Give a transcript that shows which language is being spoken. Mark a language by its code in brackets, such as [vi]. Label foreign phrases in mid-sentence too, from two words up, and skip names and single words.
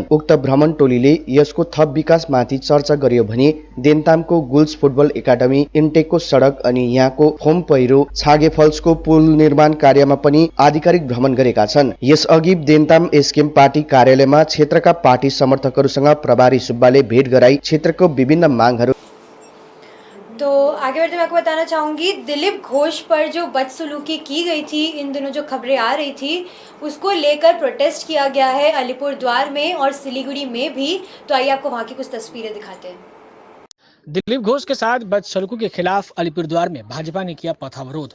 [ne] उक्त भ्रमण टोलीले यसको थप विकासमाथि चर्चा गर्यो भने देन्तामको गुल्स फुटबल एकाडेमी, इन्टेकको सडक अनि यहाँको होम पहिरो, छागे फल्सको पुल निर्माण कार्यमा पनि आधिकारिक भ्रमण गरेका छन्। यसअघि देन्ताम एसकेएम पार्टी कार्यालयमा क्षेत्रका पार्टी समर्थकहरूसँग प्रभारी सुब्बाले भेट गराई क्षेत्रको विभिन्न मागहरू। [hi] तो आगे बढ़ते मैं आपको बताना चाहूँगी, दिलीप घोष पर जो बदसलूकी की गई थी, इन दिनों जो खबरें आ रही थी, उसको लेकर प्रोटेस्ट किया गया है अलीपुरद्वार में और सिलीगुड़ी में भी। तो आइए आपको वहाँ की कुछ तस्वीरें दिखाते हैं। दिलीप घोष के साथ बदसलूकी के खिलाफ अलीपुरद्वार में भाजपा ने किया पथावरोध।